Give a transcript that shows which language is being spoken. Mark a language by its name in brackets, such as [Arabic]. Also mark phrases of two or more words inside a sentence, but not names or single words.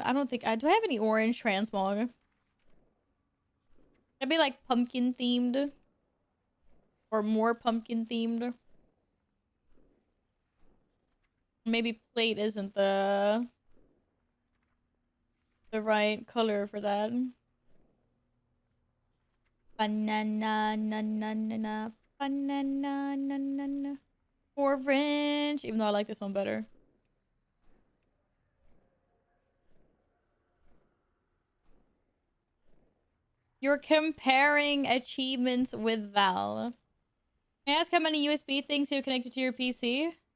[English] I don't think do I have any orange transmog? I'd be like pumpkin themed. Or more pumpkin themed. Maybe plate isn't the right color for that. Banana, na, na, na, na, banana, na, na, na. Orange, even though I like this one better. You're comparing achievements with Val. May I ask how many USB things you connected to your PC?